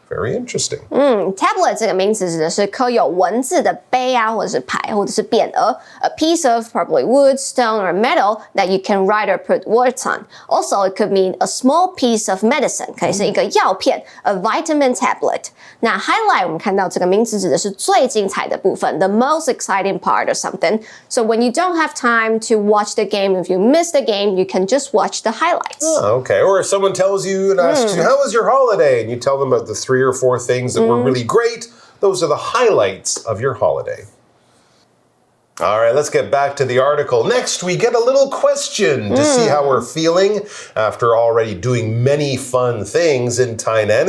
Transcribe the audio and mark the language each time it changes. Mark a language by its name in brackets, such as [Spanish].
[English] Very interesting. [Chinese] Tablet 这个名词指的是刻有文字的碑啊，或者是牌，或者是匾额 ， [English] a piece of probably wood, stone, or metal that you can write or put words on. Also, it could mean a small piece of medicine， [Chinese] 可以是一个药片 [English] ，a vitamin tablet. [Chinese] 那 highlight 我们看到这个名词指的是最精彩的部分 ， [English] the most exciting part or something. So when you don't have time to watch the game, if you miss the game, you can just watch the highlights. Oh, okay. Or if someone tells you and asks you, "How was your holiday?" and you tell them about the 3 or 4 things that were really great, those are the highlights of your holiday. All right, let's get back to the article. Next, we get a little question to see how we're feeling after already doing many fun things in Tainan.